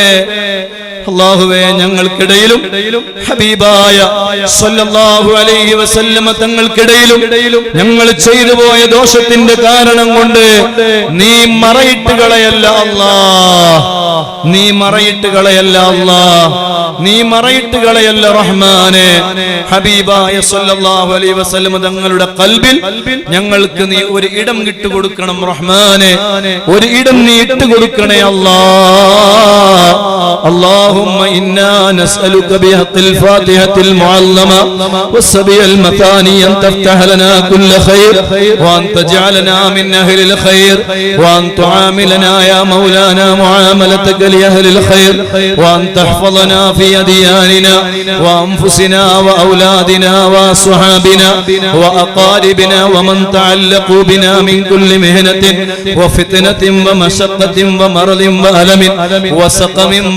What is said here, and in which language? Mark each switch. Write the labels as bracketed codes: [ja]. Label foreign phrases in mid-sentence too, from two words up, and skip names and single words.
[ml] അല്ലാഹുവേ, ഞങ്ങൾക്കിടയിലും ഹബീബായ [ar] صلى الله عليه وسلم [ml] തങ്ങൾക്കിടയിലും ഞങ്ങൾ ചെയ്തു പോയ ദോഷത്തിന്റെ കാരണം കൊണ്ട് നീ മറയിട്ട് കളയല്ല അല്ലാഹ്, നീ മറയിട്ട് കളയല്ല അല്ലാഹ്, നീ മറയിട്ട് കളയല്ല റഹ്മാനെ. ഹബീബായ [ar] صلى الله عليه وسلم [ml] തങ്ങളുടെ ഖൽബിൽ ഞങ്ങൾക്ക് നീ ഒരു ഇടം ഇട്ടുകൊടുക്കണം റഹ്മാനെ, ഒരു ഇടം നീ ഇട്ടുകൊടുക്കണേ അല്ലാഹ്. [ar] اللهم إنا نسألك بحق الفاتحة المعلمة والسبع المثاني أن تفتح لنا كل خير، وأن تجعلنا من أهل الخير، وأن تعاملنا يا مولانا معاملتك لأهل الخير، وأن تحفظنا في أدياننا وأنفسنا وأولادنا وأصحابنا وأقاربنا ومن تعلقوا بنا من كل مهنة وفتنة ومشقة ومرض وألم وسقم